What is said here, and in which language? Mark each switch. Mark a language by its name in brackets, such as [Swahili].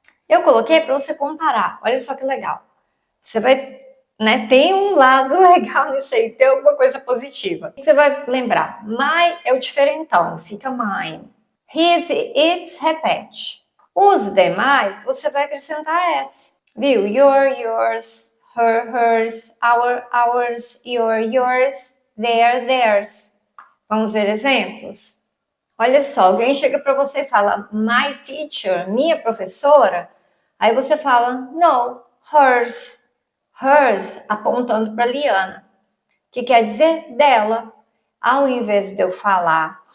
[Portuguese] Eu coloquei para você comparar. Olha só que legal. Você vai, né? Tem um lado legal nisso aí, tem alguma coisa positiva. Você vai lembrar. My é o diferentão, fica mine. His e its repete. Os demais, você vai acrescentar S. Viu? [English] Your, yours, her, hers, our, ours, yours, their, theirs. [Portuguese] Vamos ver exemplos? Olha só, alguém chega para você e fala, my teacher, minha professora. Aí você fala, no, hers. Hers, apontando para Liana, que quer dizer dela. Ao invés de eu falar